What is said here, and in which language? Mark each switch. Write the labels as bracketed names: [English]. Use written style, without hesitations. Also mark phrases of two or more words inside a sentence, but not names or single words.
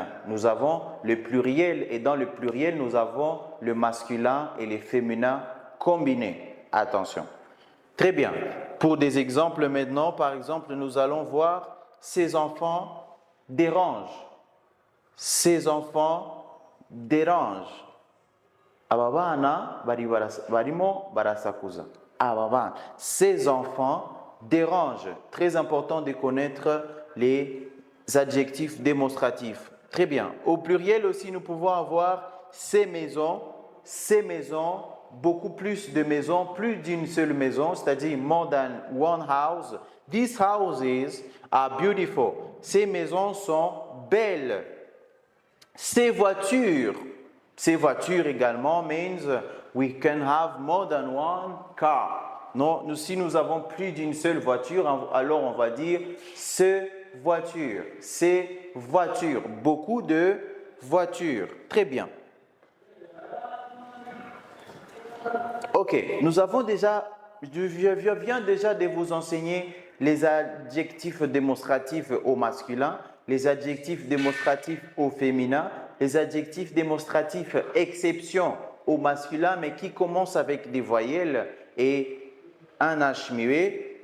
[French] Nous avons le pluriel et dans le pluriel, nous avons le masculin et les féminins combinés. Attention. Très bien. Pour des exemples maintenant, par exemple, nous allons voir ces enfants dérangent. Ces enfants dérangent. [Kinyarwanda] Ababana barimo barasakuza. Ababana. [French] Ces enfants dérangent. Très important de connaître les adjectifs démonstratifs. Très bien. Au pluriel aussi, nous pouvons avoir ces maisons, beaucoup plus de maisons, plus d'une seule maison, c'est-à-dire [English] more than one house. These houses are beautiful. [French] Ces maisons sont belles. Ces voitures également [English] means we can have more than one car. [French] Non, si nous avons plus d'une seule voiture, alors on va dire ces voitures, beaucoup de voitures. Très bien. Ok, je viens déjà de vous enseigner les adjectifs démonstratifs au masculin, les adjectifs démonstratifs au féminin, les adjectifs démonstratifs exception au masculin, mais qui commencent avec des voyelles et un H muet.